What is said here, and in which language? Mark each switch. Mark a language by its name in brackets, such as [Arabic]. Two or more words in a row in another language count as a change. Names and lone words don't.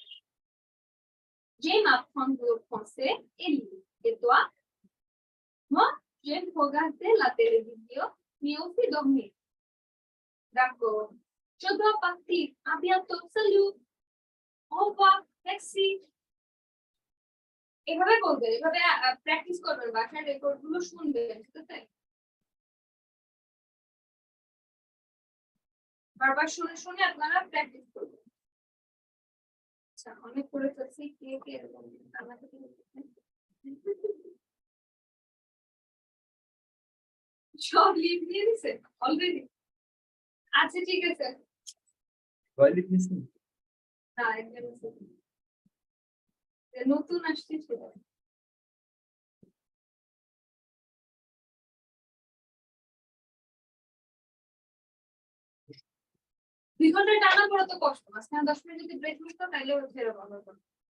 [French] J'aime apprendre le français et lire. Et toi? Moi, j'aime regarder la télévision, mais aussi dormir. D'accord. Je dois partir. À bientôt. Salut. Au revoir. Merci. [Bangla] এভাবে বলবেন, এভাবে প্র্যাকটিস করবেন, বাসায় রেকর্ড গুলো শুনবেন, ঠিক আছে? বারবার শুনে শুনে আপনারা প্র্যাকটিস করবেন। আচ্ছা, অনেক করে ফেলছি, কে কে এরকম আমাকে সব লিভ দিয়ে দিছে অলরেডি। আচ্ছা ঠিক আছে, [English] Why did you say? [Bangla] না একটা মিস। নতুন আসছে সেটা। দুই ঘন্টা টানা পড়া তো কষ্ট, মাঝখানে 10 মিনিট যদি ব্রেক নিত তাহলে ফেরত আমরা করব।